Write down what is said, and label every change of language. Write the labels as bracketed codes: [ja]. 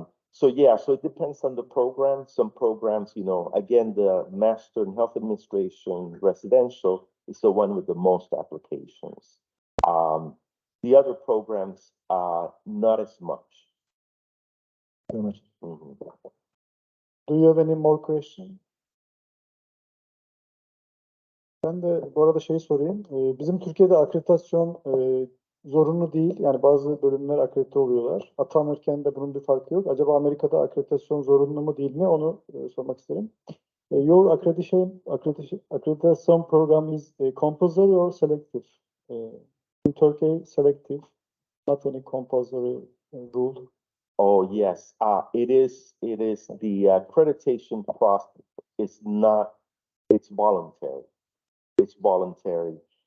[en] So it depends on the program. Some programs, again, the Master in Health Administration residential is the one with the most applications. The other programs, not as much. Very much. Mhm. Do you have any more questions? [tr] Ben de bu arada sorayım. Bizim Türkiye'de akreditasyon zorunlu değil. Yani bazı bölümler akredite oluyorlar. Atanırken de bunun bir farkı yok. Acaba Amerika'da akreditasyon zorunlu mu değil mi? Onu sormak isterim. [en] Your accreditation program is compulsory or selective? In Turkey, selective, not any compulsory rule. Oh, yes. It is the accreditation process is not, it's voluntary. It's voluntary.